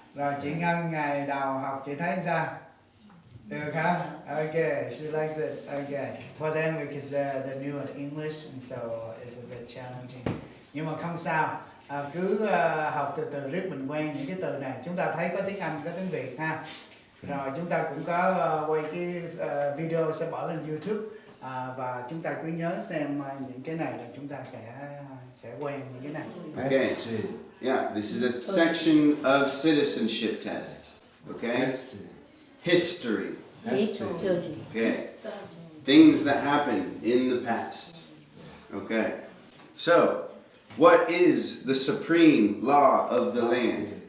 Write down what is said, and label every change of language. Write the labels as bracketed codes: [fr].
[vi] Rồi chị Ngân ngày đầu học chị thấy sao? Được hả? [en] Okay, she likes it. Okay. For them because they're new in English and so it's a bit challenging. [vi] Nhưng mà không sao. Cứ học từ từ riết mình quen những cái từ này. Chúng ta thấy có tiếng Anh, có tiếng Việt ha. Rồi chúng ta cũng có quay cái video sẽ bỏ lên YouTube. Và chúng ta cứ nhớ xem những cái này là chúng ta sẽ quen những cái này. [en] Okay. Yeah, this is a section of citizenship test. Okay? History. Okay. Things that happened in the past. Okay. So, what is the supreme law of the land?